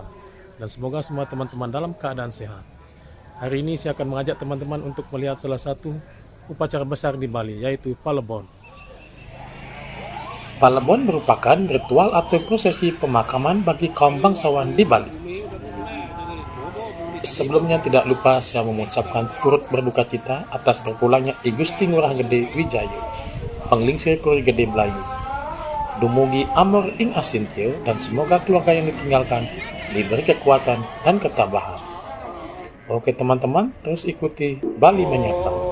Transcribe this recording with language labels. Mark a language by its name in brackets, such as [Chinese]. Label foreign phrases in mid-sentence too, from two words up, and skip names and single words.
[Indonesian] Dan semoga semua teman-teman dalam keadaan sehat. Hari ini saya akan mengajak teman-teman untuk melihat salah satu upacara besar di Bali, yaitu Palebon. Palebon merupakan ritual atau prosesi pemakaman bagi kaum bangsawan di Bali. Sebelumnya tidak lupa saya mengucapkan turut berduka cita atas berpulangnya I Gusti Ngurah Gede Wijayu, penglingsir Kuri Gede Melayu. [Balinese] Dumugi Amor ing Asintio, [Indonesian] dan semoga keluarga yang ditinggalkan diberi kekuatan dan ketabahan. Oke teman-teman, terus ikuti Bali Menyapa.